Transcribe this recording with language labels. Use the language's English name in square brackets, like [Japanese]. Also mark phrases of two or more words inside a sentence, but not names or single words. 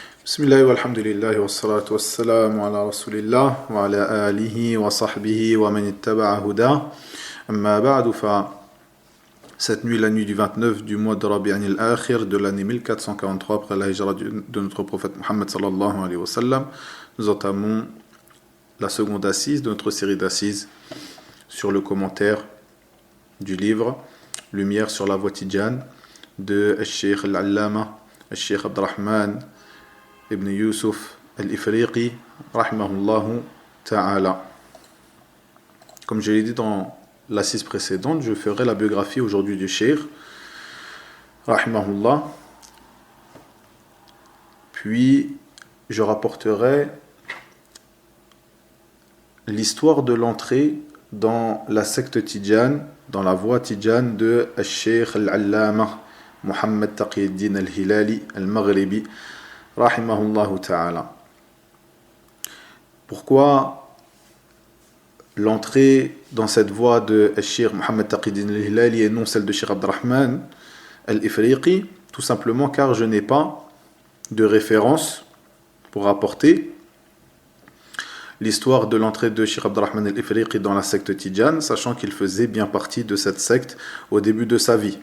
[Arabic] بسم الله والحمد لله والصلاة والسلام على رسول الله وعلى آله وصحبه ومن اتبع هداه. أما بعد ف [French] cette nuit, la nuit du 29 du mois de Rabi'an al-Akhir de l'année 1443 après la hijra de notre prophète Muhammad [Arabic] صلى الله عليه وسلم, [French] nous entamons la seconde assise de notre série d'assises sur le commentaire du livre Lumière sur la voie tidjane de Cheikh al-Allama, Cheikh Abdurrahman Ibn Yusuf al-Ifriqi, [Arabic] رحمه الله تعالى. [French] Comme je l'ai dit dans l'assise précédente, je ferai la biographie aujourd'hui du Cheikh, rahimahullah. Puis, je rapporterai l'histoire de l'entrée dans la secte tidjane, dans la voie tidjane de Cheikh al-Allama, Muhammad Taqiyuddin al-Hilali al-Maghribi, [Arabic] رحمه الله تعالى. [French] Pourquoi l'entrée dans cette voie de Cheikh Muhammad Taqiyuddin al-Hilali et non celle de Cheikh Abdurrahman al-Ifriqi? Tout simplement car je n'ai pas de référence pour rapporter l'histoire de l'entrée de Cheikh Abdurrahman al-Ifriqi dans la secte tidjane, sachant qu'il faisait bien partie de cette secte au début de sa vie.